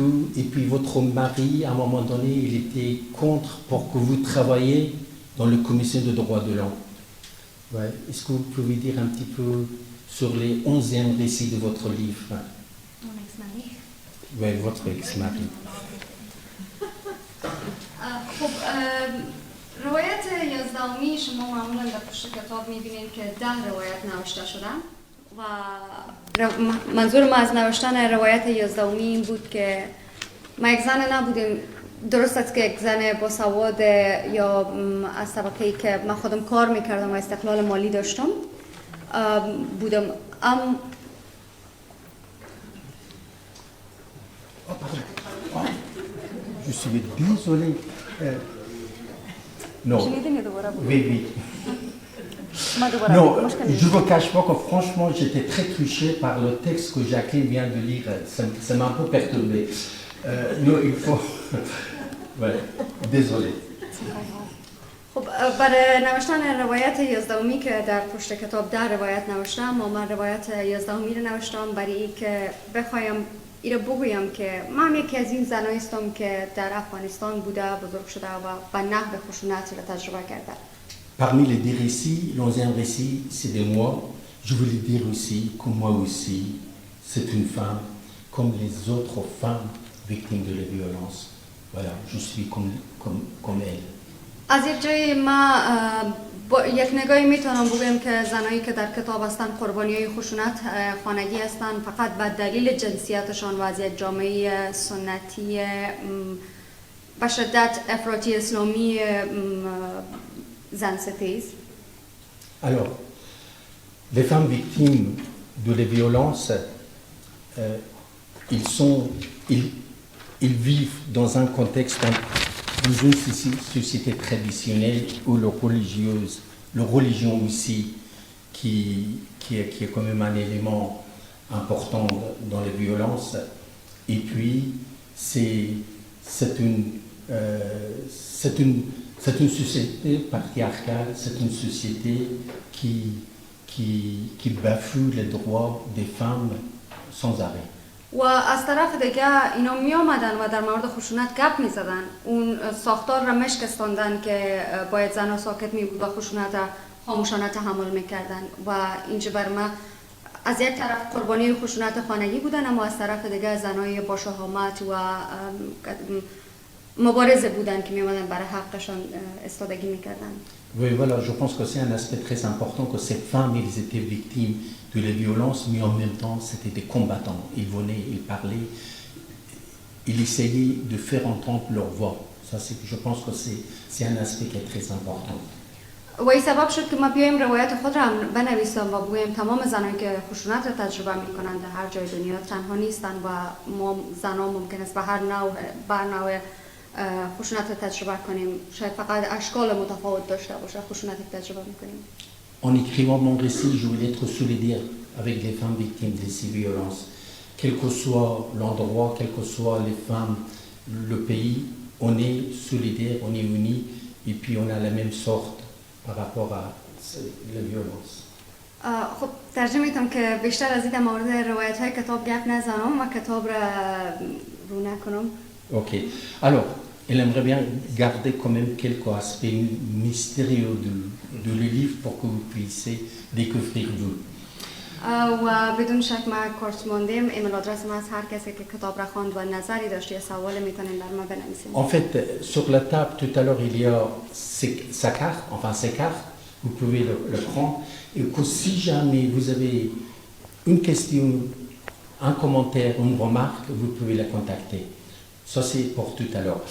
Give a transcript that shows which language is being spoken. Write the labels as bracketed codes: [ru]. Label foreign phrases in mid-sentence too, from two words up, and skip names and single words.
[fr] Et puis votre mari, à un moment donné, il était contre pour que vous travailliez dans la commission de droits de l'homme. Ouais. Est-ce que vous pouvez dire un petit peu sur les 11e récits de votre livre? Mon ex-mari. Oui, votre ex-mari. [fa] خب روایت 11 شما معمولا در پشت کتاب می‌بینید که 10 روایت نوشته شدن و منظور ما از نوشتن روایت 11 این بود که ما یک زن نبودیم. درست است که یک زن با سواد یا از طبقه‌ای که من خودم کار می‌کردم و استقلال مالی داشتم بودم. [fr] je suis désolé. Non. Oui, oui. Non, je ne vous cache pas que franchement, j'étais très touché par le texte que Jacqueline vient de lire. Ça m'a un peu perturbé. Non, il faut... ouais, désolé. [fa] خب برای نوشتن روایت یازدهمی که در پشت کتاب 10 روایت نوشتم و من روایت یازدهمی رو نوشتم برای اینکه بخوایم این رو بگویم که من یکی از این زنایی هستم که در افغانستان بوده، بزرگ شده و به نحو خشونت رو تجربه کرده. [fr] Parmi les 10 récits, l'onzième récit, c'est de moi. Je voulais dire aussi que moi aussi, c'est une femme, comme les autres femmes victimes de la violence. Voilà, je suis comme elle. [fa] از یک جایی ما با یک نگاهی میتونم بگم که زنایی که در کتاب هستن قربانیای خشونت خانگی هستن فقط به دلیل جنسیتشان و از یک جامعه سنتی به شدت افراطی اسلامی زن ستیز. [fr] Alors, les femmes victimes de les violences, ils vivent dans un contexte, dans une société traditionnelle où la religion aussi, qui est quand même un élément important dans les violences. Et puis, c'est une société patriarcale, c'est une société qui bafoue les droits des femmes sans arrêt. [fa] و از طرف دیگه اینا می آمدن و در مورد خشونت گپ می زدن. اون ساختار را مشکستاندن که باید زنها ساکت می بود و خشونت را خاموشانه تحمل می کردن و اینجا بر ما از یک طرف قربانی خشونت خانگی بودن اما از طرف دیگه زنای با شهامت و مبارزه بودن که می آمدن برای حقشان استادگی می کردن. [fr] Oui, voilà, je pense que c'est un aspect très important que ces femmes, ils étaient victimes de la violence, mais en même temps, c'était des combattants. Ils venaient, ils parlaient, ils essayaient de faire entendre leur voix. Ça, je pense que c'est un aspect qui est très important. [fa] و این سبب شد که ما بیایم روایت خود را بنویسم و بگویم تمام زنانی که خشونت را تجربه می‌کنند در هر جای دنیا تنها نیستند و ما زنان ممکن است به هر نوع خشونت را تجربه کنیم. شاید فقط اشکال متفاوت داشته باشه خشونتی که تجربه می‌کنیم. [fr] En écrivant mon récit, je voulais être solidaire avec les femmes victimes de ces violences. Quel que soit l'endroit, quelles que soient les femmes, le pays, on est solidaires, on est unis et puis on a la même sorte par rapport à la violence. [fa] خب ترجمه می‌کنم که بیشتر از این در مورد روایت‌های کتاب گپ نزنم و کتاب را رو نکنم. [fr] Ok. Alors, elle aimerait bien garder quand même quelques aspects mystérieux de le livre pour que vous puissiez découvrir vous. [fa] و بدون شک ما کارت موندیم ایمیل آدرس ما از هر کسی که کتاب را خواند و نظری داشت یا سوالی میتونیم بر ما بنویسیم. [fr] En fait, sur la table tout à l'heure, il y a sa carte, enfin ses cartes, vous pouvez le prendre et que si jamais vous avez une question, un commentaire, une remarque, vous pouvez la contacter. Ça, c'est pour tout à l'heure.